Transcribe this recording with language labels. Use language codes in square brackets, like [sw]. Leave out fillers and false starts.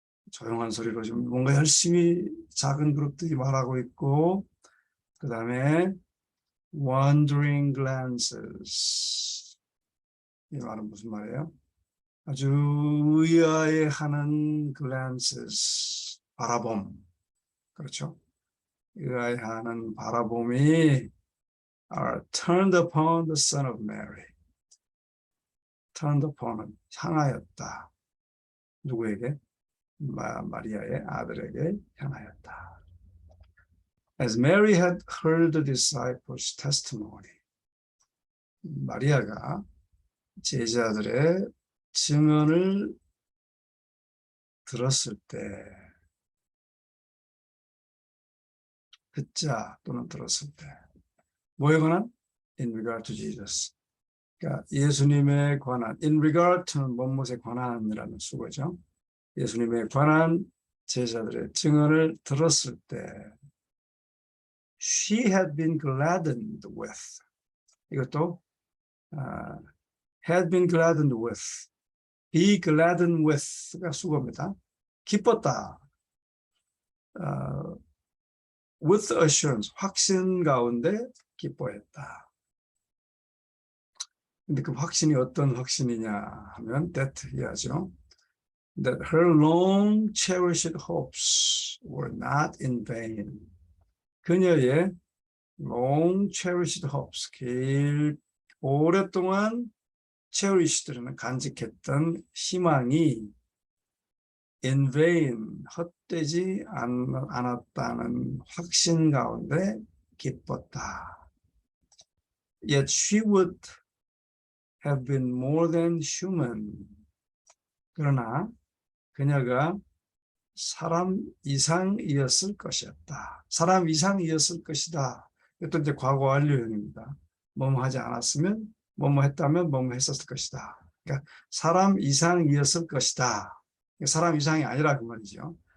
[ko] 조용한 소리로 좀 뭔가 열심히 작은 그룹들이 말하고 있고 그 다음에 [en] wandering glances [ko] 이 말은 무슨 말이에요? 아주 의아해하는 glances 바라봄 그렇죠? 의아해하는 바라봄이 [en] are turned upon the son of Mary. turned upon [ko] 은 향하였다. 누구에게? 마리아의 아들에게 향하였다. [en] As Mary had heard the disciples' testimony. [ko] 마리아가 제자들의 증언을 들었을 때 듣자 또는 들었을 때 뭐에 관한? [en] In regard to Jesus. [ko] 그러니까 예수님에 관한 [en] in regard to [ko] 는 무엇에 관한이라는 수거죠. 예수님에 관한 제자들의 증언을 들었을 때 [en] she had been gladdened with [ko] 이것도 [en] had been gladdened with be gladdened with [ko] 가 수거입니다. 기뻤다. [en] with assurance [ko] 확신 가운데 기뻐했다. 근데 그 확신이 어떤 확신이냐 하면 that 이하죠. [en] That her long cherished hopes were not in vain. [ko] 그녀의 [en] long cherished hopes, [ko] 오랫동안 cherished는 간직했던 희망이 [en] in vain [ko] 헛되지 않았다는 확신 가운데 기뻤다. [en] Yet she would have been more than human. [ko] 그러나 그녀가 사람 이상이었을 것이었다. 사람 이상이었을 것이다. 이것도 이제 과거 완료형입니다. 뭐뭐 하지 않았으면, 뭐뭐 했다면, 뭐뭐 했었을 것이다. 그러니까 사람 이상이었을 것이다. 사람 이상이 아니라 그 말이죠.